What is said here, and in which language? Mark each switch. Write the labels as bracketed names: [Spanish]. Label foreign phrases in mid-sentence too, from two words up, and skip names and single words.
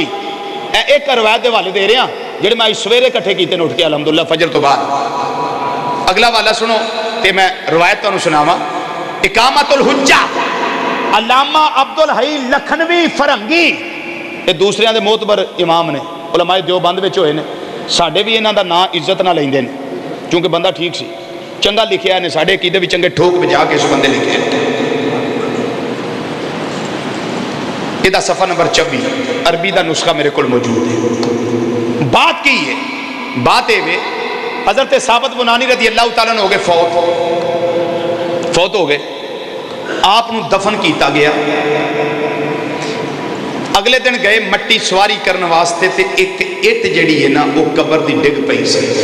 [Punjabi] ایک روایت دے والے دے رہے ہیں جڑے میں سویرے کٹھے کیتے نوٹ کیا الحمدللہ فجر تو بعد۔ اگلا والا سنو تے میں روایت تو سناواں، اقامت الحجہ علامہ عبدالحی لکھنوی فرنگی، یہ دوسرے دے معتبر امام نے، علماء دیوبند وچ ہوئے نے ساڈے بھی انہاں دا نام عزت نہ لیندے نے کیونکہ بندہ ٹھیک سی چنگا لکھیا نے ساڈے عقیدے بھی چنگے ٹھوک بجا کے اس بندے لکھے یہ صفحہ نمبر 24 عربی دا نسخہ میرے کو موجود ہے بات کی ہے بات ہے حضرت ثابت بنانی [Arabic] رضی اللہ تعالیٰ [Punjabi] نے ہو گئے فوت ہو گئے آپ نو دفن کیتا گیا اگلے دن گئے مٹی سواری کرنے واسطے تے ایک اٹ جڑی ہے نا وہ قبر دی ڈگ پئی سی